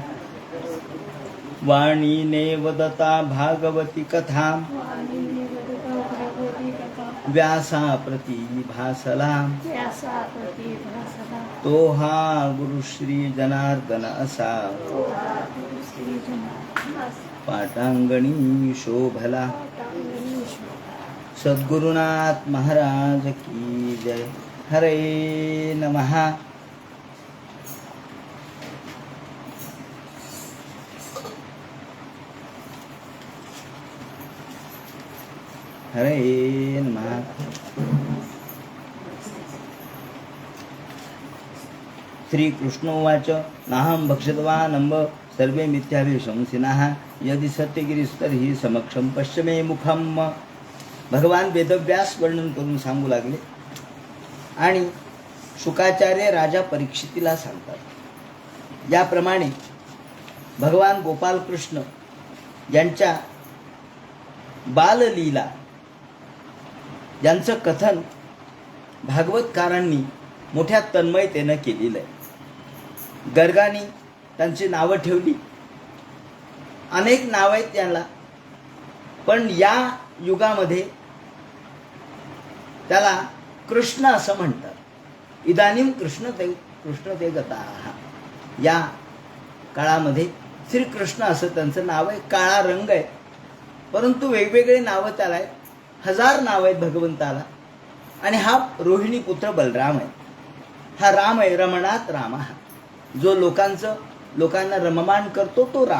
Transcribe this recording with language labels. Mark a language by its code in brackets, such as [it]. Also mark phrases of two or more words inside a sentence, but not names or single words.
[mr] वाणीने वदता भागवती कथा व्यासा प्रति भासला. तो हा गुरु श्री जनार्दन असा पाटांगणी शोभला. [hi] सद्गुरुनाथ महाराज की जय. [sa] हरे नमः. हरे नमः. श्री कृष्णोवाच नाहं भक्षितवान् अम्ब सर्वे मिथ्याभिशंसिनः यदि सत्यगिरीस्तर्हि समक्षम पश्चिमे मुखम. [mr] भगवान वेदव्यास वर्णन करून सांगू लागले आणि शुकाचार्य राजा परीक्षितीला सांगतात. याप्रमाणे भगवान गोपालकृष्ण यांच्या बाललीला यांचं कथन भागवतकारांनी मोठ्या तन्मयतेनं केलेलं आहे. गर्गांनी त्यांची नावं ठेवली, अनेक नावं आहेत त्यांना, पण या युगामध्ये त्याला कृष्ण असं म्हणतात. [sa] इदानीम कृष्ण ते गताः. [mr] या काळामध्ये श्रीकृष्ण असं त्यांचं नाव आहे. काळा रंग आहे, परंतु वेगवेगळे नावं त्याला आहेत. 1000 नाव आहेत भगवंताला. आणि हा रोहिणी पुत्र बलराम आहे. हा राम आहे, रमणात राम. जो लोकांना रममाण करतो तो राम.